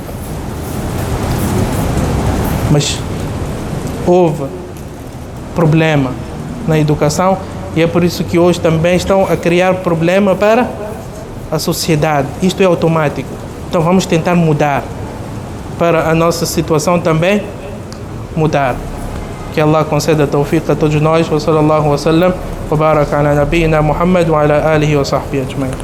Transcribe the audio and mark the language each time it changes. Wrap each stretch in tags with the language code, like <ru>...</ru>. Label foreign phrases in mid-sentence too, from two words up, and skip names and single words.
<pt>Mas houve problema na educação e é por isso que hoje também estão a criar problema para a sociedade. Isto é automático. Então vamos tentar mudar para a nossa situação também mudar. Que Allah conceda tawfiq a todos nós.</pt> <ar>وصلى الله وسلم وبارك على نبينا محمد وعلى آله وصحبه أجمعين.</ar>